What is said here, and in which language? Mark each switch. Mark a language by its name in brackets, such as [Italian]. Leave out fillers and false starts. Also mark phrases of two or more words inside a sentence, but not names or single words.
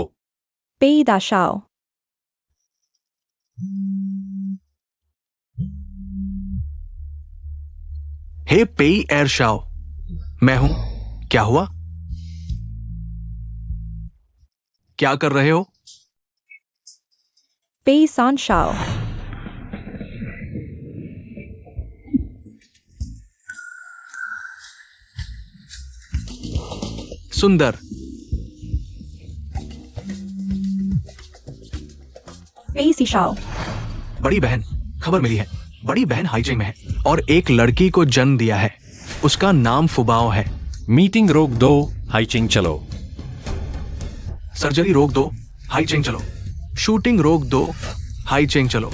[Hindi] 贝大少， हे पेई एर शाओ, मैं हूं। क्या हुआ? क्या कर रहे हो? 贝三少， सुंदर। 贝四少， बड़ी बहन, खबर मिली है। बड़ी बहन हाईजिंग में है और एक लड़की को जन्म दिया है। उसका नाम फुबाओ है। मीटिंग रोक दो, हाईचिंग चलो। सर्जरी रोक दो, हाईजिंग चलो। शूटिंग रोक दो, हाईजिंग चलो।